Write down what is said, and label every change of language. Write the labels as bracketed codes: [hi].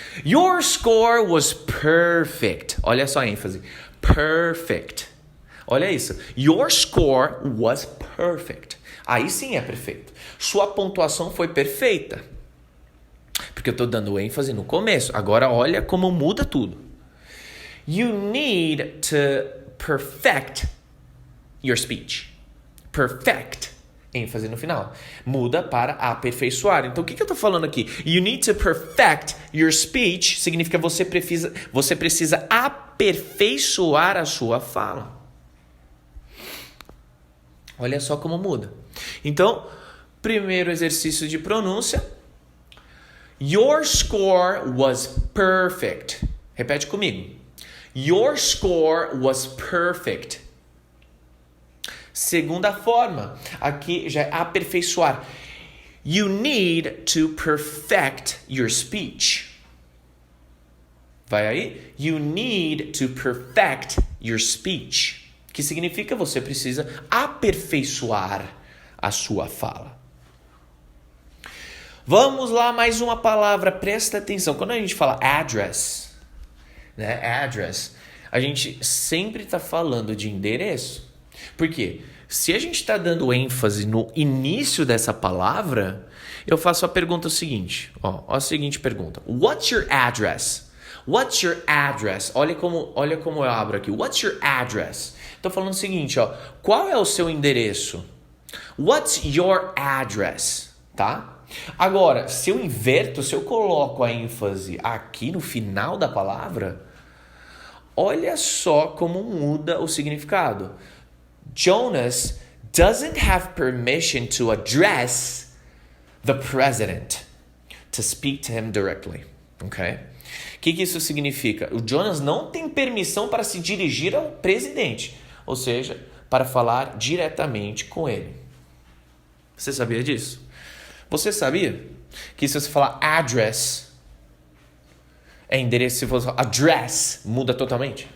[en] Your score was perfect. [pt] Olha só a ênfase. [en] Perfect. [pt] Olha isso. [en] Your score was perfect. [pt] Aí sim é perfeito. Sua pontuação foi perfeita. Porque eu estou dando ênfase no começo. Agora olha como muda tudo. [en] You need to perfect your speech. [pt] Perfect. ênfase no final. Muda para aperfeiçoar. Então, o que eu estou falando aqui? [en] You need to perfect your speech [pt] significa você precisa aperfeiçoar a sua fala. Olha só como muda. Então, primeiro exercício de pronúncia. [en] Your score was perfect. [pt] Repete comigo. [en] Your score was perfect. [pt] Segunda forma, aqui já é aperfeiçoar. [en] You need to perfect your speech. [pt] Vai aí? [en] You need to perfect your speech. [pt] Que significa você precisa aperfeiçoar a sua fala. Vamos lá, mais uma palavra, presta atenção. Quando a gente fala address, né? Address, a gente sempre está falando de endereço. Por quê? Se a gente está dando ênfase no início dessa palavra, eu faço a pergunta seguinte. Ó, a seguinte pergunta. [en] What's your address? What's your address? [pt] Olha como eu abro aqui. [en] What's your address? [pt] Estou falando o seguinte, ó. Qual é o seu endereço? [en] What's your address? [pt] Tá? Agora, se eu inverto, se eu coloco a ênfase aqui no final da palavra, olha só como muda o significado. [en] Jonas doesn't have permission to address the president, to speak to him directly. [pt] Okay? O que isso significa? O Jonas não tem permissão para se dirigir ao presidente, ou seja, para falar diretamente com ele. Você sabia disso? Você sabia que se você falar address, é endereço, se você falar address, muda totalmente?